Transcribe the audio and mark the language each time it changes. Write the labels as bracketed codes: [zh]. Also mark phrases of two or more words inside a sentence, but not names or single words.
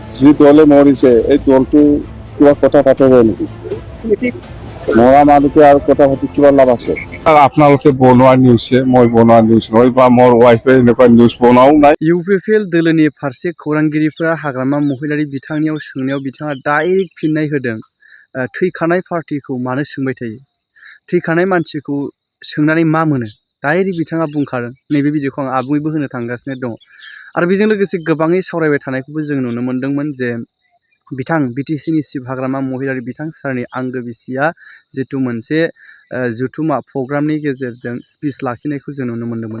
[as] যি দলে মৰিছে এই দলটো কিবা কথা পাতিব নেকি? মৰা মানুহটো আৰু কথা পাতি কিবা লাভ আছে? আপোনালোকে বনোৱা নিউজে মই বনোৱা নিউজ নহয় বা মোৰ ৱাইফে এনেকুৱা নিউজ বনাও নাই। [brx] इउपिपिएल दोलोनि फारसे खौरांगिरिफोरा हाग्रामा महिलारि बिथांनियाव सोंनायाव बिथाङा डाइरेक्ट फिननाय होदों। थैखानाय पार्टिखौ मानो सोंबाय थायो? थैखानाय मानसिखौ सोंनानै मा मोनो? डाइरेक्ट बिथाङा बुंखादों। नैबे भिडिअखौ आं आबुङैबो होनो थांगासिनो दङ। आरो बेजों लोगोसे गोबाङै सावरायबाय थानायखौबो जों नुनो मोन्दोंमोन जे बिथां बिटिसिनि चिफ हाग्रामा महिलारि बिथां सारनि आंगो बिसिया जितु मोनसे जुथुमा प्रग्रामनि गेजेरजों स्पिच लाखिनायखौ जों नुनो मोन्दोंमोन।